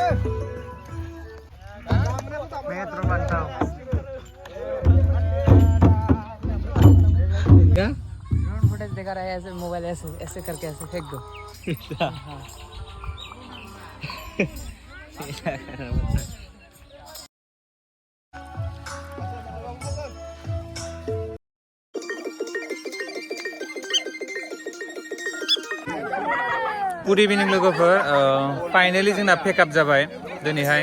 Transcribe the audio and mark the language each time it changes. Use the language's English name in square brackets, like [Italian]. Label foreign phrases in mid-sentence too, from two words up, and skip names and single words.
[Hindi] मैं तो मानता हूँ क्या ड्रोन फुटेज लेकर आया ऐसे मोबाइल ऐसे ऐसे करके ऐसे फेंक दो। हाँ [English] good evening [Bodo] लोगोफोर फाइनेलि जोंना पेकआप जाबाय दिनैहाय